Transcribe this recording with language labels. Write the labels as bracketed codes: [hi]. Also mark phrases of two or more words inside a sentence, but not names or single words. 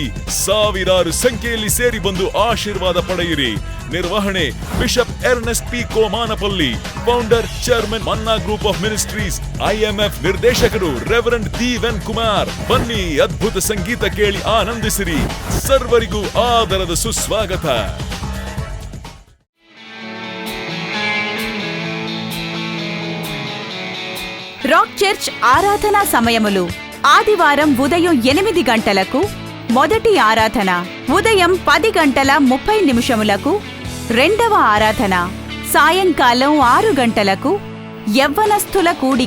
[kn] ಸಾವಿರಾರು ಸಂಖ್ಯೆಯಲ್ಲಿ ಸೇರಿ ಬಂದು ಆಶೀರ್ವಾದ ಪಡೆಯಿರಿ. ನಿರ್ವಹಣೆ ಬಿಷಪ್ ಎರ್ನೆಸ್ಟ್ P. [en] Komanapalli, Founder, Chairman, Manna Group of Ministries, IMF. [kn] ನಿರ್ದೇಶಕರು ರೆವರೆಂಡ್ D.N. ಕುಮಾರ್. ಬನ್ನಿ, ಅದ್ಭುತ ಸಂಗೀತ ಕೇಳಿ ಆನಂದಿಸಿರಿ. ಸರ್ವರಿಗೂ ಆದರದ ಸುಸ್ವಾಗತ. [te] రాక్ చర్చ్ ఆరాధనా సమయములు: ఆదివారం ఉదయం 8 గంటలకు మొదటి ఆరాధన, ఉదయం 10:30 రెండవ ఆరాధన, సాయంకాలం 6 గంటలకు యవ్వనస్థుల కూడిక.